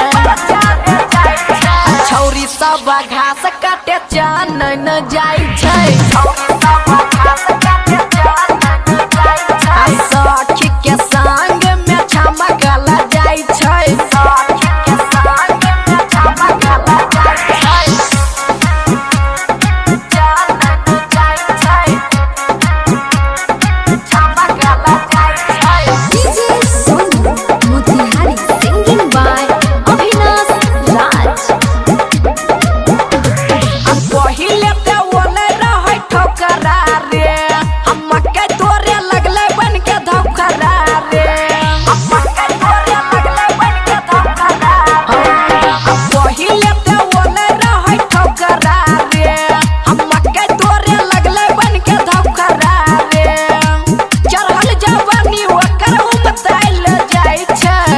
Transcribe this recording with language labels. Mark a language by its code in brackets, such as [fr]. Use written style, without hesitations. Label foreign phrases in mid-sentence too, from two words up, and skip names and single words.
[mai] छौरी सब घास काटे चान न जाई छै छौरी सब घास काटे चान न जाई छै सखी के संग में छमकला जाई छै सखी के संग में छमकला जाई छै चान न जाई छै छमकला जाई छै [en] DJ Sonu Motihari singing by Avinash Raj. [mai] पहिले ते ओले रहै ठोकरा रे हमके तोरे लगले बन के धोखरा रे हमके तोरे लगले बन के धोखरा पहिले ते ओले रहै ठोकरा रे हमके तोरे लगले बन के धोखरा रे चढ़ल जवानी ओकर उमतैल जाई छै